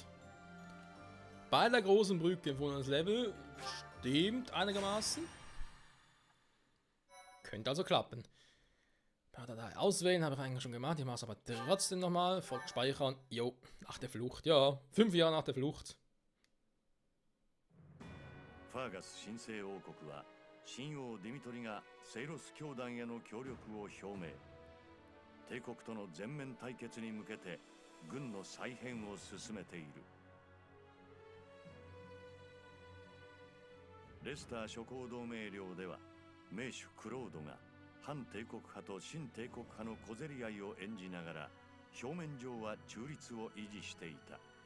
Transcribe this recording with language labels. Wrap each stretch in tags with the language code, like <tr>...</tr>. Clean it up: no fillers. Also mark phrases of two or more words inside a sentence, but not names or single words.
<de>Bei der großen Brücke von uns Level stimmt einigermaßen. Könnte also klappen. Datei auswählen habe ich eigentlich schon gemacht. Ich mache es aber trotzdem nochmal. Folgt speichern. Jo, nach der Flucht. Ja, 5 Jahre nach der Flucht.</de> <ja>ファーガス神聖王国は神王ディミトリがセイロス教団への協力を表明。帝国との全面対決に向けて軍の再編を進めている。レスター諸侯同盟領では名手クロードが反帝国派と親帝国派の小競り合いを演じながら表面上は中立を維持していた。</ja>